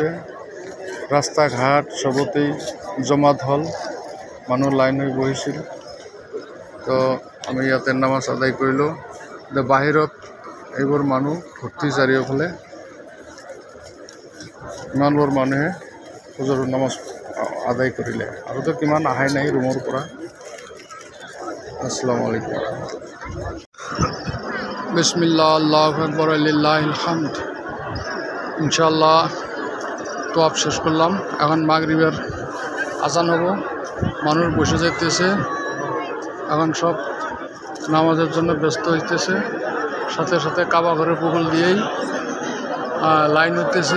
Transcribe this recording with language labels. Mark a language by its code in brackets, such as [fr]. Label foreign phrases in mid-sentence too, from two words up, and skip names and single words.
[as] ৰাস্তা ঘাট চবতেই জমাত হ'ল, মানুহ লাইন হৈ বহিছিল। তো আমি ইয়াতে নামাজ আদায় কৰিলোঁ। বাহিৰত এইবোৰ মানুহ ভৰ্তি চাৰিওফালে। ইমানবোৰ মানুহে ফজৰৰ নামাজ আদায় কৰিলে, আৰুতো কিমান আহাই নাই ৰুমৰ পৰা। [ar] السلام عليكم. بسم الله الله أكبر لله الحمد. [bn] ইনশাল্লাহ তো আপ শেষ করলাম। এখন মাগরিবের আজান হবো, মানুষ বসে যাইতেছে, এখন সব নামাজের জন্য ব্যস্ত হইতেছে। সাথে সাথে কাবা ঘরের পুকুল দিয়েই লাইন হইতেছে।